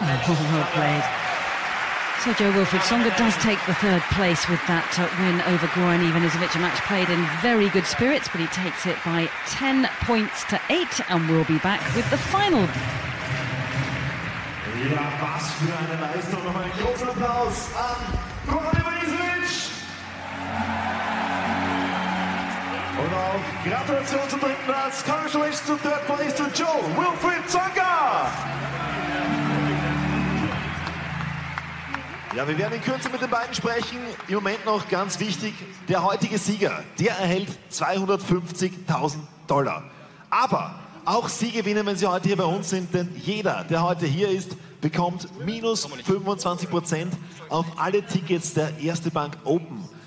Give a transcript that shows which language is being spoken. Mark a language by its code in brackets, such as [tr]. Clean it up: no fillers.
[en] Well played. So Joe Wilfried-Tsonga does take the third place with that win over Goran Ivanisevic. A match played in very good spirits, but he takes it by 10 points to 8, and we'll be back with the final. [de] Ja, was für eine Leistung. Noch einen großen Applaus an Goran Ivanisevic. Und auch Gratulation zum dritten Platz. [en] Congratulations to third place to Joe Wilfried-Tsonga. [de] Ja, wir werden in Kürze mit den beiden sprechen. Im Moment noch ganz wichtig, der heutige Sieger, der erhält $250.000. Aber auch Sie gewinnen, wenn Sie heute hier bei uns sind, denn jeder, der heute hier ist, bekommt minus 25% auf alle Tickets der Erste Bank Open.